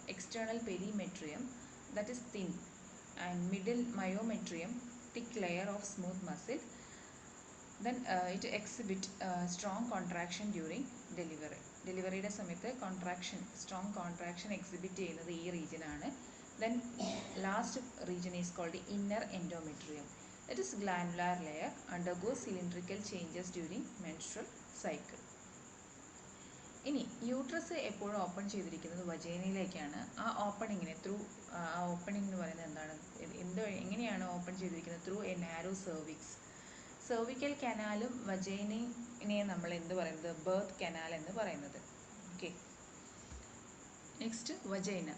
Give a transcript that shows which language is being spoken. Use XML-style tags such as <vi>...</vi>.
<en>External perimetrium that is thin and middle myometrium thick layer of smooth muscle. Then it exhibit strong contraction during delivery.</en> <ml>ഡെലിവറിയുടെ സമയത്ത് strong contraction exhibit ചെയ്യുന്നത് ഈ റീജിയനാണ്.</ml> <en>Then last region is called inner endometrium. It is glandular layer, undergoes cylindrical changes during menstrual cycle.</en> <ml>ഇനി uterus എപ്പോഴും open ചെയ്തിരിക്കുന്നത് വജൈനയിലേക്കാണ്. ആ ഓപ്പണിങ്ങിനെ ആ opening എന്ന് പറയുന്നത് എന്താണ്, എങ്ങനെയാണ് ഓപ്പൺ ചെയ്തിരിക്കുന്നത്?</ml> <en>Through a narrow cervix.</en> <ml>Cervical കനാലും വജൈനയെ നമ്മൾ എന്ത് പറയുന്നത്? ബർത്ത് കനാൽ എന്ന് പറയുന്നത്. Okay, next vagina.</ml>